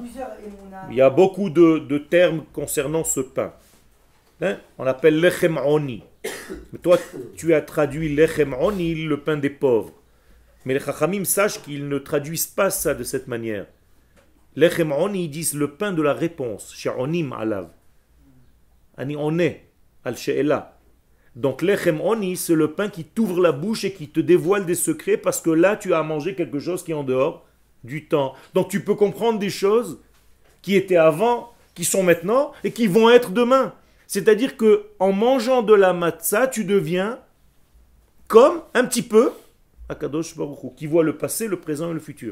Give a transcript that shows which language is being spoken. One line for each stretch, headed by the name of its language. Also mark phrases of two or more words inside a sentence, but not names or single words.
French: Il y a beaucoup de termes concernant ce pain. Hein? On l'appelle
Hebrew: לחם עוני.
French: Mais toi, tu as traduit
Hebrew: לחם עוני,
French: le pain des pauvres. Mais les chachamim sachent qu'ils ne traduisent pas ça de cette manière.
Hebrew: לחם עוני,
French: ils disent le pain de la réponse.
Hebrew: שעונים עליו אני עונה על שאלה.
French: Donc
Hebrew: לחם עוני,
French: c'est le pain qui t'ouvre la bouche et qui te dévoile des secrets parce que là, tu as mangé quelque chose qui est en dehors du temps. Donc tu peux comprendre des choses qui étaient avant, qui sont maintenant et qui vont être demain. C'est-à-dire que en mangeant de la matzah, tu deviens comme un petit peu
Hebrew: הקדוש ברוך הוא,
French: qui voit le passé, le présent et le futur.